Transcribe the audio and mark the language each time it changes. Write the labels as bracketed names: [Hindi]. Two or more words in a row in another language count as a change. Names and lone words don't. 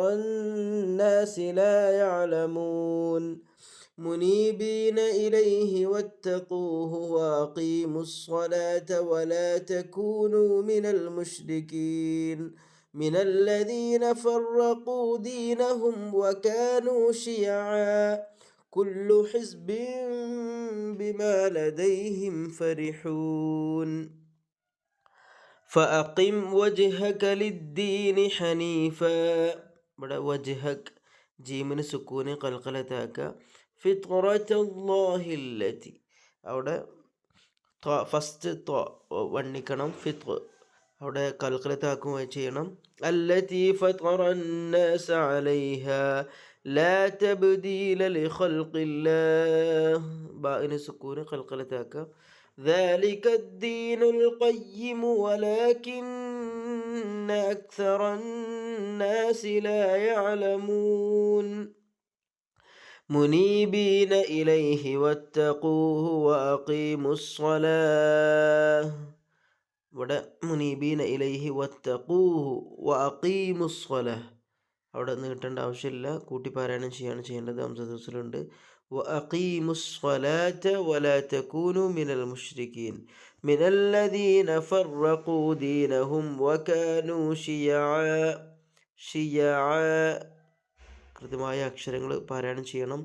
[Arabic] الناس لا يعلمون منيبين إليه واتقوه وأقيموا الصلاة ولا تكونوا من المشركين من الذين فرقوا دينهم وكانوا شيعا كل حزب بما لديهم فرحون فأقم وجهك للدين حنيفا. [Malayalam] ഇവിടെ വജ്ഹക് ജീമിന് സുക്കൂന് കൽക്കലത്താക്ക. ഫിത്റത്തല്ലാഹില്ലതി അവിടെ ഫസ്റ്റ് വണ്ണിക്കണം. അവിടെ കൽക്കലത്താക്കുകയും ചെയ്യണം. [Arabic] التي فطر الناس عليها لا تبديل لخلق الله [Malayalam] ബാഇന് സുക്കൂന് കൽക്കലത്താക്ക. [Arabic] ذلك الدين القيم ولكن أكثر الناس لا يعلمون منيبين إليه واتقوه وأقيموا الصلاة. [Malayalam] ഇവിടെ [Arabic] منيبين إليه واتقوه وأقيموا الصلاة [Malayalam] അവിടെ നീട്ടേണ്ട ആവശ്യമില്ല, കൂട്ടി പാരായണം ചെയ്യേണ്ടത്. ഹംസത്തുണ്ട്. [Arabic] وأقيموا الصلاة ولا تكونوا من المشركين من الذين فرقوا دينهم وكانوا شيعا [Malayalam] കൃത്യമായ അക്ഷരങ്ങൾ പാരായണം ചെയ്യണം.